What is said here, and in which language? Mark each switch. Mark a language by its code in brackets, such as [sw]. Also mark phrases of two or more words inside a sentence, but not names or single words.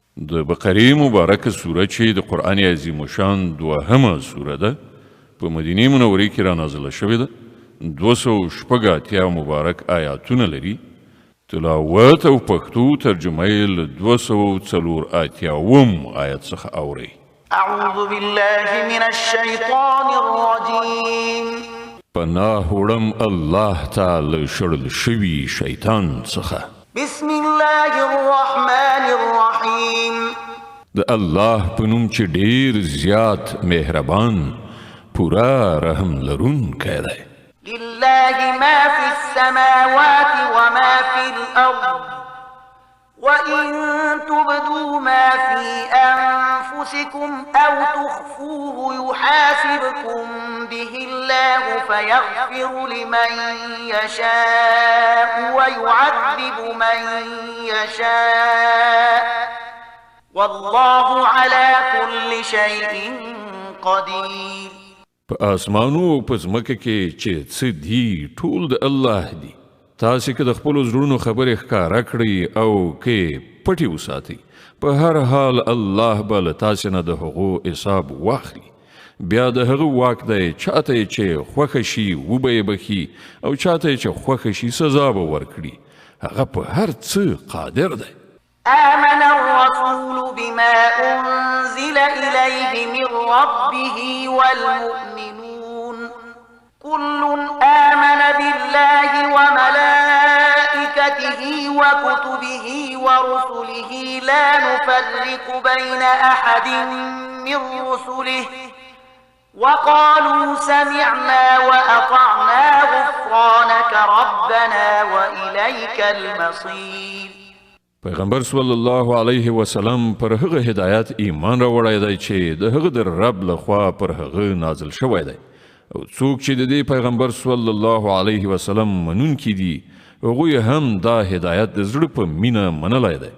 [ps] د بقرې مبارکه سوره چې د قرآن عظیم شان دوهمه سوره ده په مدینه منورې کې را نازله شوې ده 280 مبارک آیاتونه لري تلاوت او پښتو ترجمه یې له 284 آیت څخه اورئ [ar] أعوذ بالله من الشيطان الرجيم [ps] پناه وړم الله تعالی شړل شوي شیطان څخه [ar] بسم الله الرحمن الرحيم [ps] د الله په نوم چې ډیر زیات مهربان پورا رحم لرونکی دی [ar] لله ما في السماوات وما في الأرض وإن تبدوا ما في أنفسكم أو تخفوه يحاسبكم به الله فيغفر لمن يشاء ويعذب من يشاء والله على كل شيء قدير [ps] په آسمانو او په ځمکه کې چې څه دي ټول د الله دي تاسې که د خپلو زړونو خبرې ښکاره کړئ او که پټې وساتئ په هر حال الله به له تاسې نه د هغو حساب واخلي بیا د هغه واک دی چاته یې چې خوښه شي وبه یې بخي او چاته یې چې خوښه شي سزا به ورکړي هغه په هر څه قادر دی [ar] آمن الرسول بما أنزل إليه من ربه والمؤمنون كل آمن بالله وملائكته وكتبه ورسله لا نفرق بين أحد من رسله وقالوا سمعنا وأطعنا غفرانك ربنا وإليك المصير [ps] پیغمبر [ar] صلی الله علیه وسلم [ps] پر هغه هدایت ایمان راوړی دی چې د هغه د رب لخوا پر هغه نازل شوی دی او څوک چې د دې پیغمبر [ar] صلی الله علیه وسلم [ps] منونکي دي هغوی هم دا هدایت د زړه په مینه منلی دی